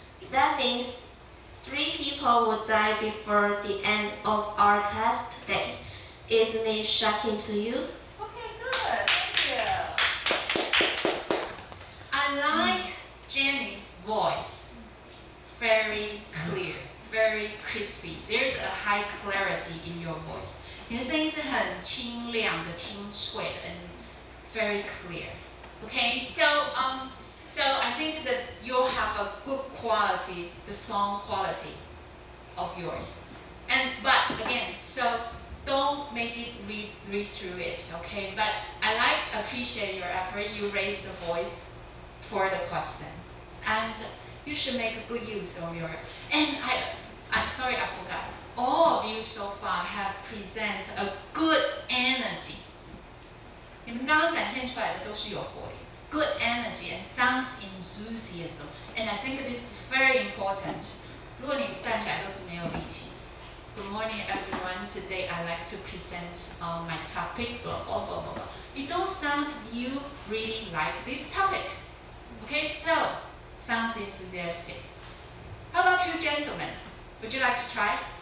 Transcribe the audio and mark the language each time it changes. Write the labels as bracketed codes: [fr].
[en] That means 3 people would die before the end of our class today. Isn't it shocking to you? Okay, good. Thank you. I like Jenny's voice. Very clear, very crispy. There's a high clarity in your voice. [zh] 你的声音是很清亮的、清脆的 [en] and very clear. Okay, so So I think that you'll have a good quality, the song quality of yours. But again, so don't make it read through it, okay? But I appreciate your effort. You raised the voice for the question, and you should make a good use of your. And I'm sorry, I forgot. All of you so far have presented a good energy. [zh] 你们刚刚展现出来的都是有活力 ， [en] good energy and sounds enthusiasm. And I think this is very important. [zh] 如果你站起来都是没有力气。 [en] Good morning, everyone. Today I'd like to present my topic. Blah blah blah blah blah. It don't sound you really like this topic. Okay, so sounds enthusiastic. How about you, gentlemen? Would you like to try?